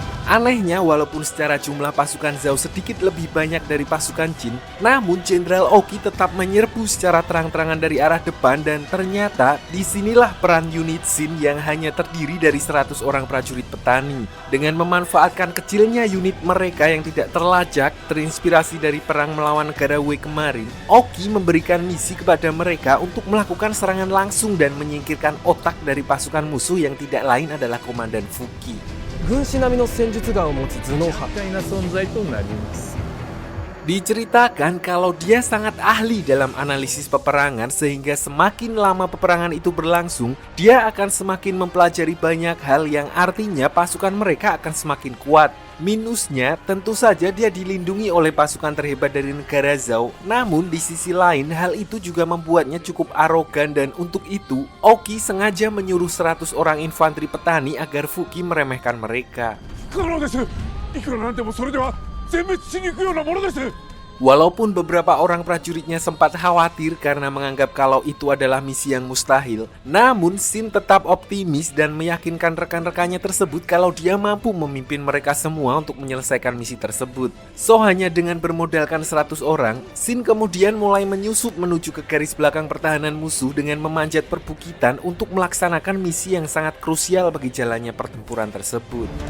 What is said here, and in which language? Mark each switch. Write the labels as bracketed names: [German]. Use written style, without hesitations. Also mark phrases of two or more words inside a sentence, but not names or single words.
[Indonesian] Anehnya, walaupun secara jumlah pasukan Zhao sedikit lebih banyak dari pasukan Jin, namun Jenderal Oki tetap menyerbu secara terang-terangan dari arah depan, dan ternyata disinilah peran unit Shin yang hanya terdiri dari 100 orang prajurit petani. Dengan memanfaatkan kecilnya unit mereka yang tidak terlajak, terinspirasi dari perang melawan negara Wei kemarin, Oki memberikan misi kepada mereka untuk melakukan serangan langsung dan menyingkirkan otak dari pasukan musuh yang tidak lain adalah Komandan Fuki. [Japanese] 軍師並みの戦術眼を持つ頭脳派大な存在となります。 [Indonesian] Diceritakan kalau dia sangat ahli dalam analisis peperangan, sehingga semakin lama peperangan itu berlangsung, dia akan semakin mempelajari banyak hal yang artinya pasukan mereka akan semakin kuat. Minusnya, tentu saja dia dilindungi oleh pasukan terhebat dari negara Zhao. Namun di sisi lain, hal itu juga membuatnya cukup arogan, dan untuk itu, Oki sengaja menyuruh 100 orang infanteri petani agar Fuki meremehkan mereka. [Japanese] 不可能です。いくらなんでもそれでは全滅しに行くようなものです。 [Indonesian] Walaupun beberapa orang prajuritnya sempat khawatir karena menganggap kalau itu adalah misi yang mustahil, namun Shin tetap optimis dan meyakinkan rekan-rekannya tersebut kalau dia mampu memimpin mereka semua untuk menyelesaikan misi tersebut. So, hanya dengan bermodalkan 100 orang, Shin kemudian mulai menyusup menuju ke garis belakang pertahanan musuh dengan memanjat perbukitan untuk melaksanakan misi yang sangat krusial bagi jalannya pertempuran tersebut.